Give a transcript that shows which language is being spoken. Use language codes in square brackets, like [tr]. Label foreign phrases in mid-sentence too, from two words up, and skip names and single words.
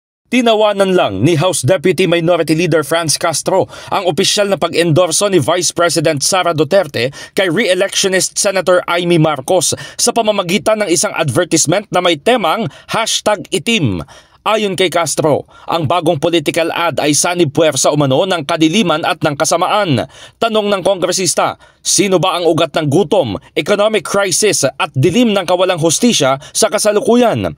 [tl] Tinawanan lang ni House Deputy Minority Leader Franz Castro ang opisyal na pag-endorso ni Vice President Sara Duterte kay re-electionist Senator Amy Marcos sa pamamagitan ng isang advertisement na may temang #itim. Ayon kay Castro, ang bagong [en] political ad [tl] ay sanib puwersa umano ng kadiliman at ng kasamaan. Tanong ng kongresista, sino ba ang ugat ng gutom, [en] economic crisis [tl] at dilim ng kawalang hustisya sa kasalukuyan?